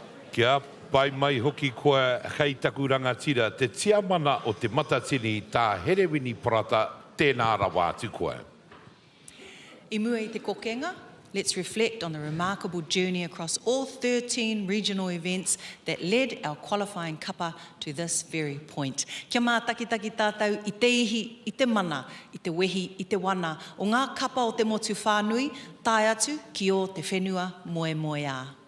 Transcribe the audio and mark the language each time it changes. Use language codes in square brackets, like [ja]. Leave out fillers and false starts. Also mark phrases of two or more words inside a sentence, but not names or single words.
[mi] Kia pai mai hoki koe hei taku rangatira te tiamana o te matatini tā herewini parata tēnā rawa atu koe. I mua i te kokenga, [en] let's reflect on the remarkable journey across all 13 regional events that led our qualifying kapa to this very point. [mi] Kia mā takitaki tātou i te ihi, i te mana, i te wehi, i te wana, o ngā kapa o te motu whānui, tae atu ki o te whenua moe moe a.